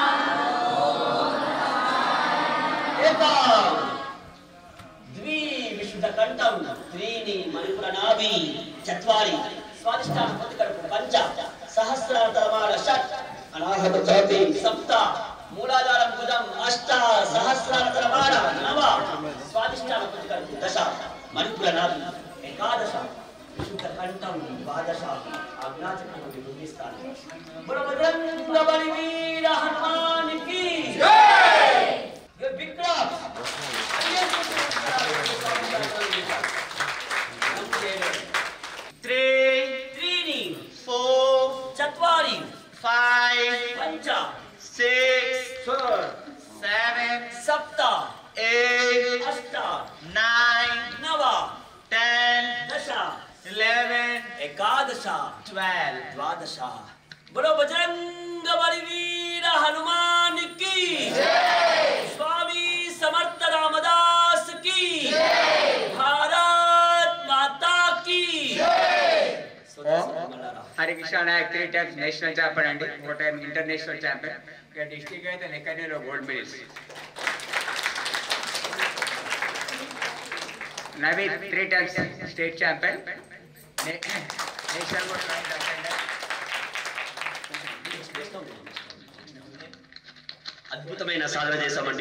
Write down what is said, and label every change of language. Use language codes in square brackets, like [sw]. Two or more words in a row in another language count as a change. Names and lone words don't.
[te] ద్వి విశుద్ధ కంఠం, త్రీని మణిపుర నాభి, చత్వారి స్వాదిష్టాన ప్రతికడుపు, పంచ సహస్రాతమాల, షట్ అనాహత ఛాతి, సప్త మూలాధారం భుజం, అష్ట సహస్రాతమాల, నవ స్వాదిష్టాన ప్రతికడుపు, దశ మణిపుర నాభి, ఏకాదశ విశుద్ధ కంఠం, ద్వాదశ ఆజ్ఞాచక్రం నిర్మిస్తాను. బలభద్రంగ బలివీర హనుమానికి జై. [en] big claps. [sa] त्रीणि, 4, चत्वारि, 5, पंच, 6, 7, सप्त, 8, अष्ट, 9, नव, 10, दश, 11, एकादश, 12, द्वादश. [hi] बोलो बजरंग बलिवीर हनुमान की जय. स्वामी समर्थ रामदास की जय. भारत माता की जय. [te] हरे कृष्ण नायक [en] 3 times national champion [te] అండి, [en] 1 time international champion. [te] ఇక డిస్ట్రిక్ట్ అయితే నెక్కనేలో [en] gold medals. [te] నవీద్ [en] 3 times state champion, [te] నేషనల్ కూడా అద్భుతమైన సాధన చేశామండి.